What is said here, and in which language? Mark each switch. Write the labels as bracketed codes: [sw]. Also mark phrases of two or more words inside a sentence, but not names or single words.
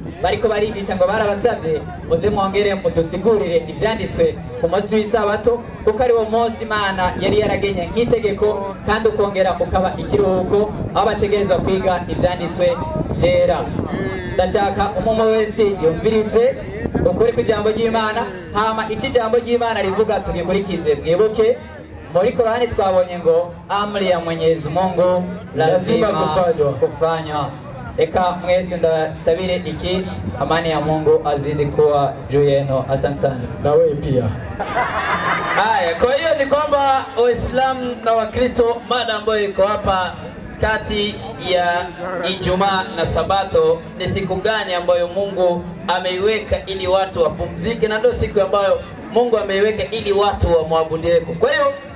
[rn] Bariko barigisha ngo barabasabye muze mwongere mudusigurire ibyanditswe ku munsi w'isabato, kuko ari wo munsi Imana yari yaragenye nk'itegeko, kandi ukongera ukaba ikiruhuko aho bategerezwa kwiga ibyanditswe byera. Ndashaka umuntu wese yumvirize ukuri kw'ijambo ry'Imana, hama iki jambo ry'Imana rivuga tugikurikize. Mwibuke muri Korani twabonye ngo [sw] amri ya Mwenyezi Mungu lazima kufanywa. [rn] Eka mwese ndasabire iki, [sw] amani ya Mungu azidi kuwa juu yenu. Asante sana. Na wewe pia. Haya, kwa hiyo ni kwamba Waislamu na Wakristo, mada ambayo iko hapa kati ya Ijumaa na Sabato ni siku gani ambayo Mungu ameiweka ili watu wapumzike, na ndio siku ambayo Mungu ameiweka ili watu wamwabudie.